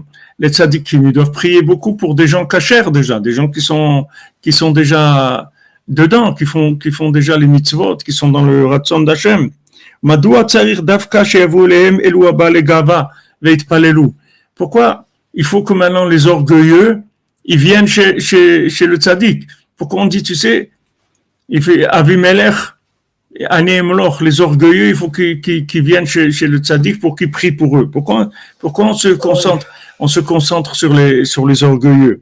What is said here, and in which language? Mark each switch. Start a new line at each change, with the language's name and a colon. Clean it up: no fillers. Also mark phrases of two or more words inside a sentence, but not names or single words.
French: Les tzadikim, ils doivent prier beaucoup pour des gens kashers déjà, des gens qui sont déjà dedans, qui font déjà les mitzvot, qui sont dans le ratzon d'Hashem.
Hebrew: מדוע צריך דווקא שיבואו אליהם אלו הבאים לגאווה ויתפללו.
French: Pourquoi il faut que maintenant les orgueilleux, ils viennent chez le tzadik? Pourquoi on dit, tu sais, il fait Avimelech, Anémloch, les orgueilleux, il faut qu'ils viennent chez le tzaddik pour qu'ils prient pour eux. Pourquoi on se concentre sur les orgueilleux?